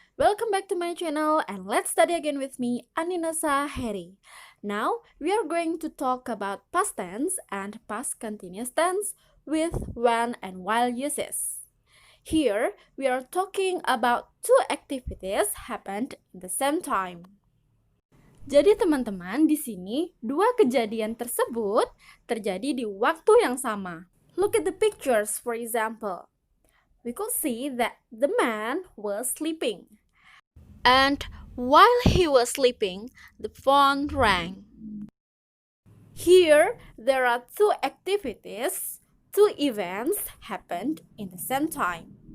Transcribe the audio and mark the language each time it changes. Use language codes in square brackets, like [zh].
[en] Welcome back to my channel and let's study again with me, Aninasa Heri. Now, we are going to talk about past tense and past continuous tense with when and while uses. Here, we are talking about two activities happened at the same time. [id] Jadi teman-teman, di sini dua kejadian tersebut terjadi di waktu yang sama. [en] Look at the pictures, for example. We could see that the man was sleeping. And while he was sleeping, the phone rang. Here, there are two activities, two events happened in the same time.